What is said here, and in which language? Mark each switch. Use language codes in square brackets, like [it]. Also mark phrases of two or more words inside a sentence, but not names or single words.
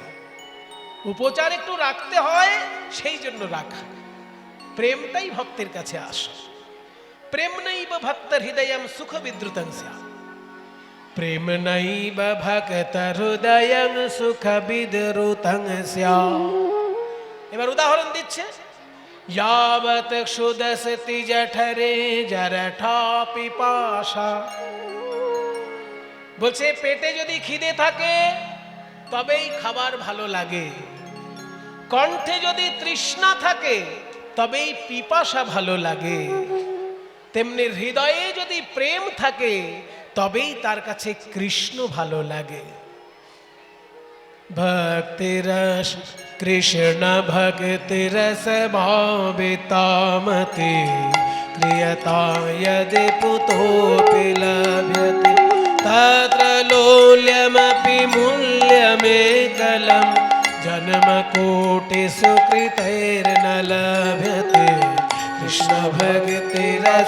[bn] উপচার একটু রাখতে হয়, সেই জন্য রাখা। প্রেমটাই ভক্তের কাছে আসে। [sa] প্রেম নৈব ভক্ত হৃদয়ম সুখ বিদ্রুতং স্যাৎ। প্রেম নৈব ভক্ত হৃদয়ং সুখ বিদ্রুতং স্যাৎ। [bn] এবার উদাহরণ দিচ্ছে, [sa] यावत् क्षुदस्ति जठरे जरठा पिपासा। [bn] বলছে পেটে যদি খিদে থাকে তবেই খাবার ভালো লাগে, কণ্ঠে যদি তৃষ্ণা থাকে তবেই পিপাসা ভালো লাগে, তেমনি হৃদয়ে যদি প্রেম থাকে তবেই তার কাছে কৃষ্ণ ভালো লাগে। [sa] भक्ति रस कृष्ण भक्ति रस भावितामति क्रियता यदि पुतोऽपि लभ्यते तत्र लोल्यमपि मूल्यमेकलं जन्मकोटिषु कृतैर्न लभ्यते कृष्ण भक्ति रस